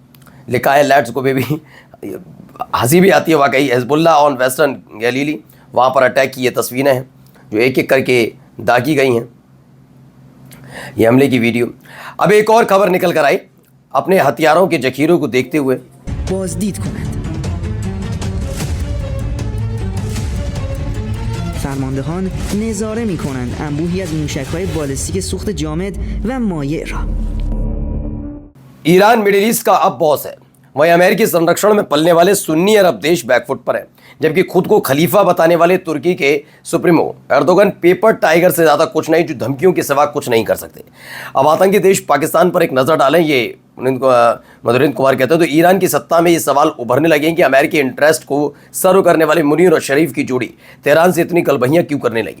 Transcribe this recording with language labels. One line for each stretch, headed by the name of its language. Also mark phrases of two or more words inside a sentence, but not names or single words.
Hindi: लिखा है
English: let's go baby.
Hindi: हंसी भी आती है वाकई. हिजबुल्लाह
English: on Western Galilee,
Hindi: वहाँ पर अटैक की ये तस्वीरें हैं जो एक एक करके दागी गई हैं. ये हमले की वीडियो. अब एक और खबर निकल कर आई. अपने हथियारों के जखीरों को देखते हुए
Persian: بازدید کنند. فرماندهان نظاره می کنند انبوهی از موشک‌های بالستیک سوخت جامد و مایع را.
Hindi: ईरान मिडिल ईस्ट का अब बॉस है. वहीं अमेरिकी संरक्षण में पलने वाले सुन्नी अरब देश बैकफुट पर है, जबकि खुद को खलीफा बताने वाले तुर्की के सुप्रीमो एर्दोगन
English: paper tiger
Hindi: से ज़्यादा कुछ नहीं, जो धमकियों के सिवा कुछ नहीं कर सकते. अब आतंकी देश पाकिस्तान पर एक नज़र डालें. ये मधुरेंद्र कुमार कहते हैं तो ईरान की सत्ता में ये सवाल उभरने लगे कि अमेरिकी इंटरेस्ट को सर्व करने वाले मुनीर और शरीफ की जोड़ी तेहरान से इतनी कलबहियाँ क्यों करने लगी.